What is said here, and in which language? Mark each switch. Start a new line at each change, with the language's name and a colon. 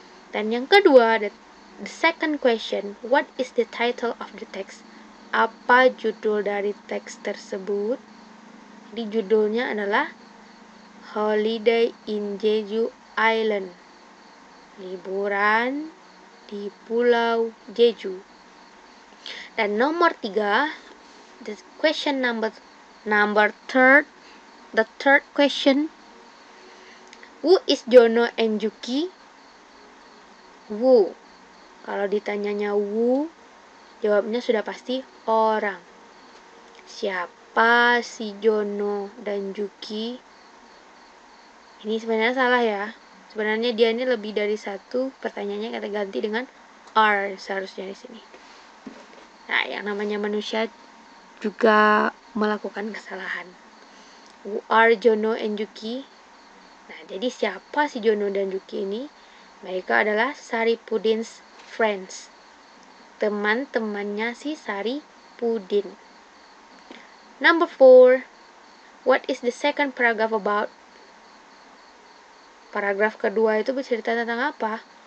Indonesian: Dan yang kedua,
English: the second question, what is the title of the text?
Indonesian: Apa judul dari teks tersebut? Jadi judulnya adalah Holiday in Jeju Island, liburan di Pulau Jeju. Dan nomor 3,
English: the question number third, the third question, who is Jono and Juki?
Indonesian: Who. Kalau ditanyanya who, jawabnya sudah pasti orang. Siapa si Jono dan Juki? Ini sebenarnya salah ya. Sebenarnya dia ini lebih dari satu. Pertanyaannya kita ganti dengan are seharusnya di sini. Nah, yang namanya manusia juga melakukan kesalahan.
English: Who are Jono and Yuki?
Indonesian: Nah, jadi siapa si Jono dan Yuki ini? Mereka adalah
English: Saripudin's friends.
Indonesian: Teman-temannya si Saripudin. Number 4.
English: What is the second paragraph about?
Indonesian: Paragraf kedua itu bercerita tentang apa?